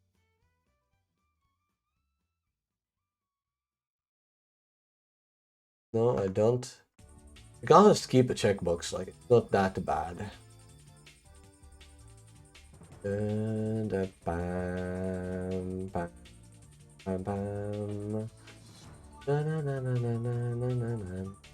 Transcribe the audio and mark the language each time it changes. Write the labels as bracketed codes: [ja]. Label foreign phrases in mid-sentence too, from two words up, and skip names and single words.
[en] No, I don't. You can just keep a checkbox, like it's not that bad. Bam, bam, bam, bam. Na na na na na na na na.